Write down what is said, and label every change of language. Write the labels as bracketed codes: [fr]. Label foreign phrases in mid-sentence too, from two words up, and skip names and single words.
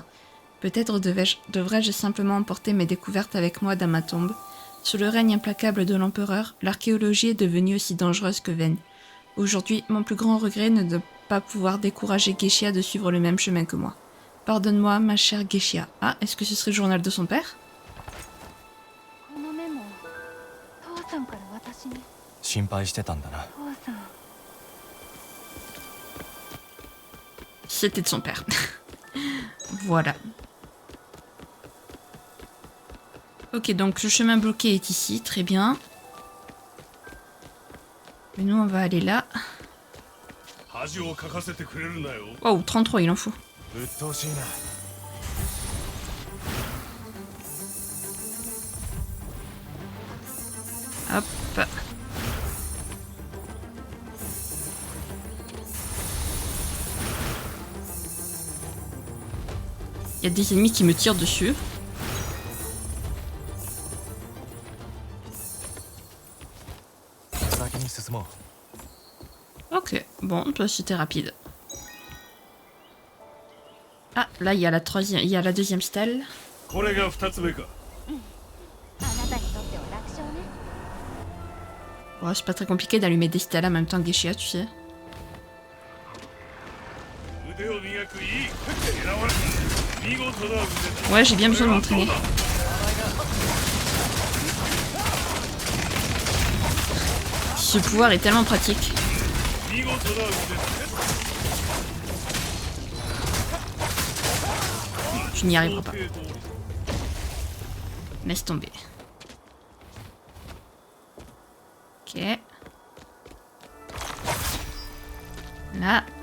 [fr] Peut-être devrais-je simplement emporter mes découvertes avec moi dans ma tombe. Sous le règne implacable de l'empereur, l'archéologie est devenue aussi dangereuse que vaine. Aujourd'hui, mon plus grand regret est de ne pas pouvoir décourager Geishia de suivre le même chemin que moi. Pardonne-moi, ma chère Geishia. Ah, est-ce que ce serait le journal de son père? [ja] 心配してたんだな。 [fr] C'était de son père. Voilà. Ok, donc le chemin bloqué est ici, très bien. Et nous, on va aller là. [ja] 恥をかかせてくれるなよ。 [fr] Wow, 33, il en faut. [ja] 鬱陶しいな。 [fr] Hop. Il y a des ennemis qui me tirent dessus. Ok, bon, toi c'était rapide. Ah, là il y a la troisième, il y a la deuxième stèle. [ja] これが2つ目か。あなたにとっては楽勝ね。 [fr] Ouais, c'est pas très compliqué d'allumer des stèles en même temps que Geisha, tu sais. [ja] 腕を磨くいい。狙われた。見事な腕だ。 [fr] Ouais, j'ai bien besoin de m'entraîner. Ce pouvoir est tellement pratique. [ja] 見事な腕だ。 [fr] Tu n'y arriveras pas. Laisse tomber. Ok. Là.